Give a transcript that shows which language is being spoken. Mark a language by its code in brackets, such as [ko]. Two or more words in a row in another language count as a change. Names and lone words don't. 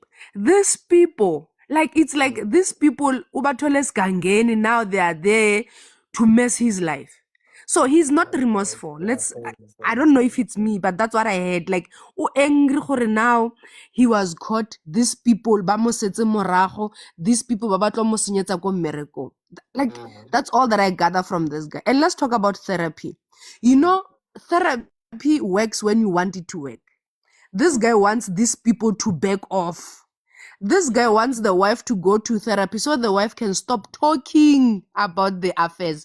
[en] These people, like it's like these people, Ubatoles Gangeni, now they are there to mess his life. So he's not remorseful. I don't know if it's me, but that's what I heard. Like, angry gore now he was caught. These people, [tn] ba mo setse morago. [en] These people, [tn] ba batla mo senyetsa ko mmereko. [en] Like, that's all that I gather from this guy. And let's talk about therapy. You know, therapy works when you want it to work. This guy wants these people to back off. This guy wants the wife to go to therapy so the wife can stop talking about the affairs.